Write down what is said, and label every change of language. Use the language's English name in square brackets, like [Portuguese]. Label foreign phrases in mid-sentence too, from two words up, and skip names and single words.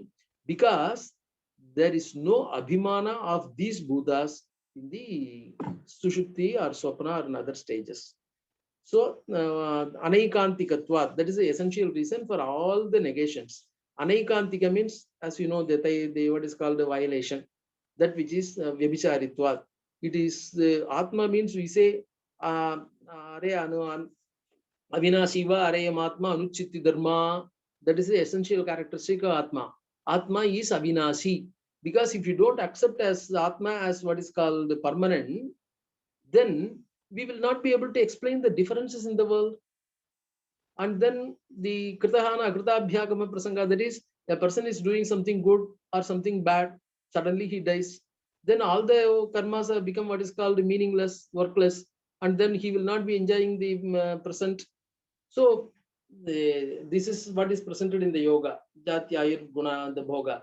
[English] Because there is no abhimana of these bhutas in the Sushupti or Swapna or in other stages. So anaikantikatva, that is the essential reason for all the negations. Anaikantika means, as you know, that they what is called a violation, that which is vyabhicharitva. It is atma means we say are [Sanskrit] अविनाशी वा अरेऽयमात्मा अनुच्छित्ति धर्मा. [English] That is the essential characteristic of atma. Atma is avinashi, because if you don't accept as atma as what is called permanent, then we will not be able to explain the differences in the world. And then the [Sanskrit] कृतहान कृताभ्यागम प्रसङ्ग, [English] that is, a person is doing something good or something bad, suddenly he dies. Then all the karmas have become what is called meaningless, workless, and then he will not be enjoying the present. So this is what is presented in the yoga, [Sanskrit] जात्यायुर् गुण [English] the bhoga.